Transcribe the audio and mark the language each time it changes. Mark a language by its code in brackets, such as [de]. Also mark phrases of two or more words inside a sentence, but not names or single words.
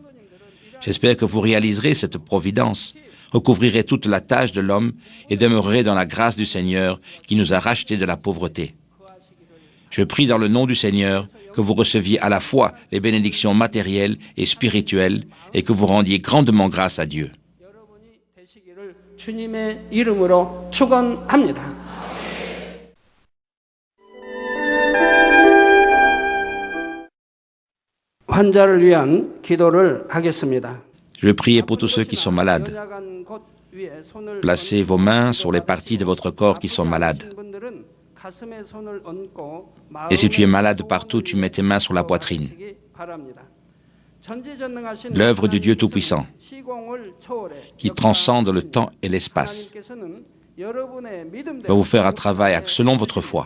[fr] J'espère que vous réaliserez cette providence, recouvrirez toute la tâche de l'homme et demeurerez dans la grâce du Seigneur qui nous a rachetés de la pauvreté. Je prie dans le nom du Seigneur que vous receviez à la fois les bénédictions matérielles et spirituelles et que vous rendiez grandement grâce à Dieu. [ko] 주님의 이름으로 축원합니다. 환자를 위한 기도를 하겠습니다. [fr] Je vais prier pour tous ceux qui sont malades. Placez vos mains sur les parties de votre corps qui sont malades. Et si tu es malade partout, tu mets tes mains sur la poitrine. L'œuvre du Dieu Tout-Puissant, qui transcende le temps et l'espace, va vous faire un travail selon votre foi.